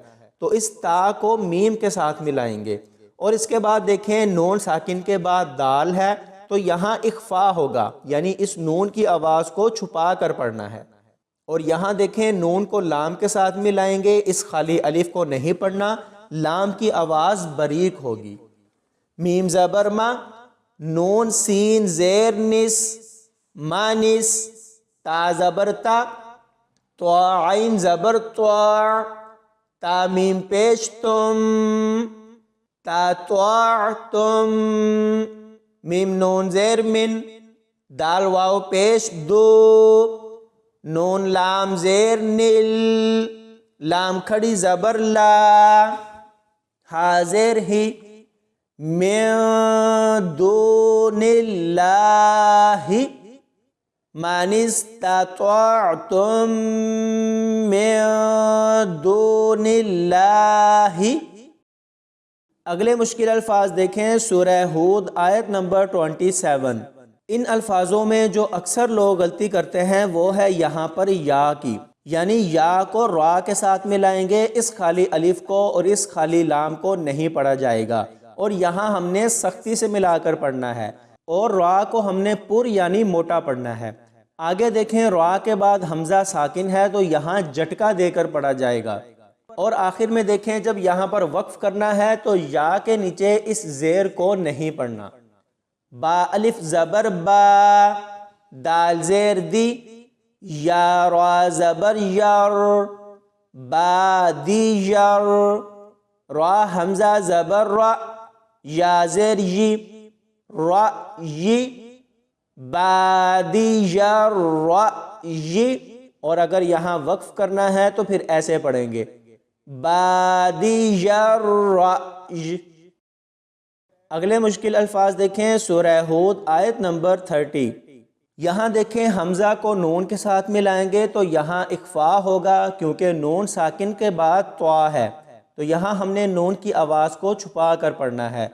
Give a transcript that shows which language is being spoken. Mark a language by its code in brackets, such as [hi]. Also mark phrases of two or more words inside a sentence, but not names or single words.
[ur] تو اس تا کو میم کے ساتھ ملائیں گے، اور اس کے بعد دیکھیں نون ساکن کے بعد دال ہے تو یہاں اخفا ہوگا، یعنی اس نون کی آواز کو چھپا کر پڑھنا ہے۔ اور یہاں دیکھیں نون کو لام کے ساتھ ملائیں گے، اس خالی الف کو نہیں پڑھنا، لام کی آواز باریک ہوگی۔ میم زبر ما، نون سین زیر نس مانس، تا زبر تا، طوا عین زبر طوا، تا میم پیش تم، تا طوا تم، میم نون زیر من، دال واو پیش دو، نون لام زیر نل، لام کھڑی زبر لا، ہا زیر ہی، [ar] من دون اللہ ما استطعتم من دون اللہ۔ [ur] اگلے مشکل الفاظ دیکھیں، سورہ ہود آیت نمبر 27۔ ان الفاظوں میں جو اکثر لوگ غلطی کرتے ہیں وہ ہے یہاں پر یا کی، یعنی یا کو را کے ساتھ ملائیں گے، اس خالی الف کو اور اس خالی لام کو نہیں پڑھا جائے گا، اور یہاں ہم نے سختی سے ملا کر پڑھنا ہے، اور را کو ہم نے پر یعنی موٹا پڑھنا ہے۔ آگے دیکھیں را کے بعد حمزہ ساکن ہے تو یہاں جھٹکا دے کر پڑھا جائے گا، اور آخر میں دیکھیں جب یہاں پر وقف کرنا ہے تو یا کے نیچے اس زیر کو نہیں پڑھنا۔ با الف زبر با، دال زیر دی، یا را زبر یر، با دی یر، را حمزہ زبر را، یا زیر یی، را یی، با دی یر را یی، اور اگر یہاں وقف کرنا ہے تو پھر ایسے پڑھیں گے، با دی یر را یی۔ اگلے مشکل الفاظ دیکھیں، سورہ ہود آیت نمبر 30۔ یہاں دیکھیں حمزہ کو نون کے ساتھ ملائیں گے تو یہاں اخفا ہوگا، کیونکہ نون ساکن کے بعد طوا ہے، تو یہاں ہم نے نون کی آواز کو چھپا کر پڑھنا ہے۔